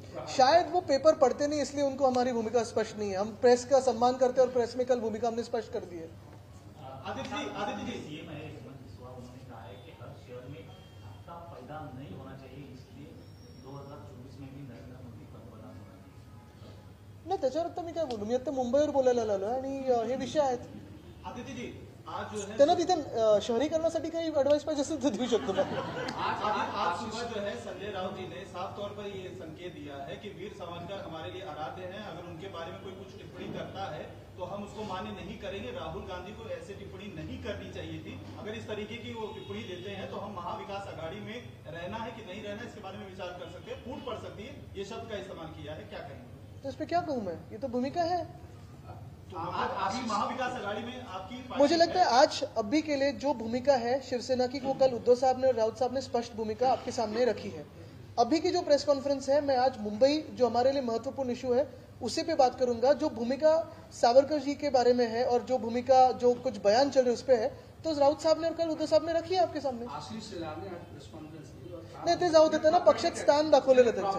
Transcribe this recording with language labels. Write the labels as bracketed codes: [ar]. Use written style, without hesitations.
[hi] शायद वो पेपर पढ़ते नहीं इसलिए उनको हमारी भूमिका स्पष्ट नहीं है. हम प्रेस का सम्मान करते हैं और प्रेस में कल भूमिका हमने स्पष्ट कर दी है. आदित्य जी सीएम है हेमंत बिस्वा, उन्होंने कहा है कि हर शहर में आपका फायदा नहीं होना चाहिए, इसलिए 2024 में भी नरेंद्र मोदी [mr] पंतप्रधान होणार नाही. नाही त्याच्यावर आता मी काय बोलू, मी आता मुंबईवर बोलायला आलो आणि हे विषय आहेत. [hi] आदित्य जी, आज जो है [mr] त्यांना तिथे शहरीकरणासाठी काही ॲडवाइस पाहिजे असेल तर देऊ शकतो मैं. [hi] आज सुबह जो है संजय राउत जी ने साफ तौर पर ये संकेत दिया है कि वीर सावरकर हमारे लिए आराध्य हैं. अगर उनके बारे में कोई कुछ टिप्पणी करता है तो हम उसको मान्य नहीं करेंगे. राहुल गांधी को ऐसे टिप्पणी नहीं करनी चाहिए थी. अगर इस तरीके की वो टिप्पणी देते हैं तो हम महाविकास आघाड़ी में रहना है कि नहीं रहना, इसके बारे में विचार कर सकते हैं. फूट पड़ सकती है, ये शब्द का इस्तेमाल किया है. क्या कहेंगे? तो इस पर क्या कहूँ मैं, ये तो भूमिका है. अभी महाविकास आघाड़ी में आपकी मुझे लगता है आज अभी के लिए जो भूमिका है शिवसेना की वो कल उद्धव साहब ने और राउत साहब ने स्पष्ट भूमिका आपके सामने रखी है. अभी की जो प्रेस कॉन्फ्रेंस है, मैं आज मुंबई जो हमारे लिए महत्वपूर्ण इशू है उसी पे बात करूंगा. जो भूमिका सावरकर जी के बारे में है और जो भूमिका जो कुछ बयान चल रहे उस पर है तो राउत साहब ने और कल उद्धव साहब ने रखी है आपके सामने. आशीष शेलार ने आज प्रेस कॉन्फ्रेंस की और [mr] नाही ते जाऊ देते ना, पक्षात स्थान दाखवलेलं त्यांचं.